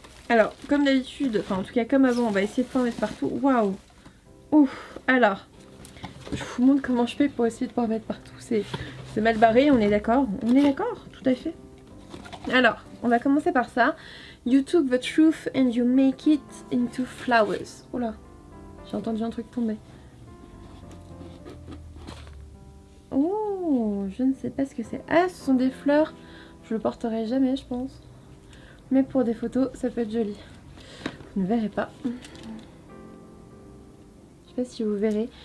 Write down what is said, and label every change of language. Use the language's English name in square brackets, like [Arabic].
[French] Alors, comme d'habitude, enfin en tout cas comme avant, on va essayer de pas en mettre partout. Waouh. Ouf. Alors, je vous montre comment je fais pour essayer de pas en mettre partout. C'est mal barré, on est d'accord? On est d'accord, tout à fait. Alors, on va commencer par ça. [English] You took the truth and you make it into flowers. [French] Oh là, j'ai entendu un truc tomber. Oh, je ne sais pas ce que c'est. Ah, ce sont des fleurs. Je le porterai jamais, je pense. Mais pour des photos, ça peut être joli. Vous ne verrez pas. Je sais pas si vous verrez.